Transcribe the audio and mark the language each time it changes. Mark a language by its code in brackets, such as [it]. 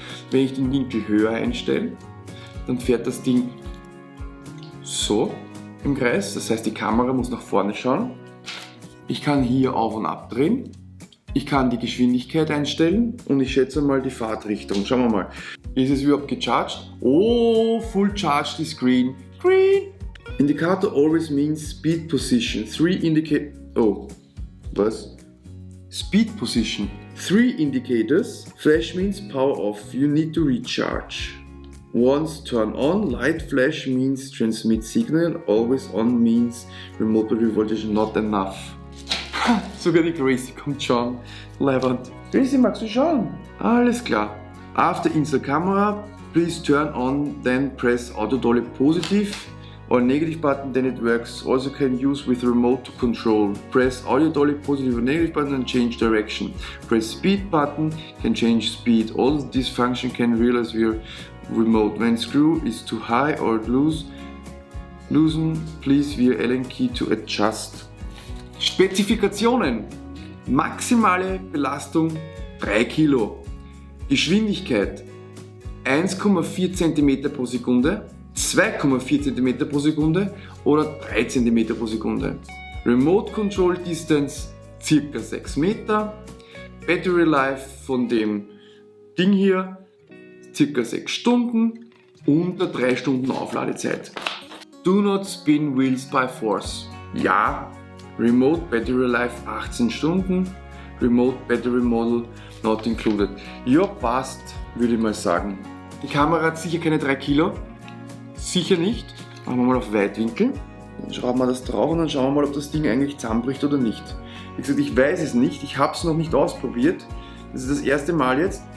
[de] Wenn ich den Winkel höher einstelle, dann fährt das Ding so im Kreis. Das heißt, die Kamera muss nach vorne schauen. Ich kann hier auf und ab drehen. Ich kann die Geschwindigkeit einstellen und ich schätze mal die Fahrtrichtung. Schauen wir mal. Ist es überhaupt gecharged? [en] Oh, full charged is green. Green! Indicator always means speed position. Speed position. 3 indicators. Flash means power off. You need to recharge. Once turn on, light flash means transmit signal, always on means remote battery voltage not enough. [de] Ha, sogar die Gracie kommt schon. [en] Leibend. [de] Gracie, magst du schauen? Alles klar. [en] After insert camera, please turn on, then press auto dolly positive or negative button, then it works. Also can use with remote to control. Press audio dolly positive or negative button and change direction. Press speed button, can change speed. All this function can realize via remote. When screw is too high or loosen, please via Allen key to adjust. [de] Spezifikationen. Maximale Belastung 3 Kilo. Geschwindigkeit 1,4 cm pro Sekunde, 2,4 cm pro Sekunde oder 3 cm pro Sekunde. [en] Remote Control Distance ca. 6 Meter. [de] Battery Life von dem Ding hier ca. 6 Stunden, unter 3 Stunden Aufladezeit. [en] Do not spin wheels by force. Ja. Remote Battery Life 18 Stunden. Remote Battery Model not included. [de] Ja, passt, würde ich mal sagen. Die Kamera hat sicher keine 3 Kilo. Sicher nicht. Machen wir mal auf Weitwinkel. Dann schrauben wir das drauf und dann schauen wir mal, ob das Ding eigentlich zusammenbricht oder nicht. Wie gesagt, ich weiß es nicht. Ich habe es noch nicht ausprobiert. Das ist das erste Mal jetzt.